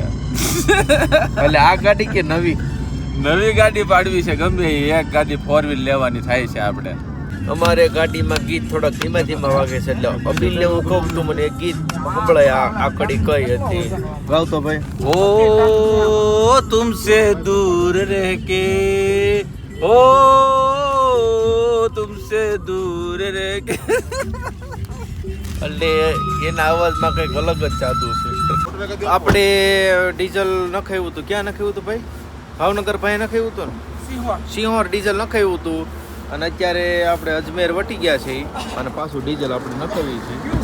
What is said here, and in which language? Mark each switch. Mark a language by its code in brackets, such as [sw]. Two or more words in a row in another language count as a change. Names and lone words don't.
[gu] એટલે આ ગાડી કે નવી નવી ગાડી પાડવી છે ગમે એ એક ગાડી 4 વ્હીલ લેવાની થાય છે આપણે અમારે ગાડીમાં ગીત થોડાક ધીમા ધીમા વાગે છે એટલે અબીલને હું કહું તું મને એક ગીત સંભળાય આ કડી કઈ હતી ગાવતો ભાઈ [hi] ओ तुमसे दूर रह के ओ तुमसे दूर रह के [gu] એટલે એના અવાજમાં કંઈક અલગ જ જાદુ છે આપણે ડીઝલ નખાવ્યું હતું ક્યાં નખાવ્યું હતું ભાઈ ભાવનગર પાસે નખાવ્યું હતું ને સિંહોર ડીઝલ નખાવ્યું હતું અને અત્યારે આપણે અજમેર વટી ગયા છે અને પાછું ડીઝલ આપણે નખાવી છે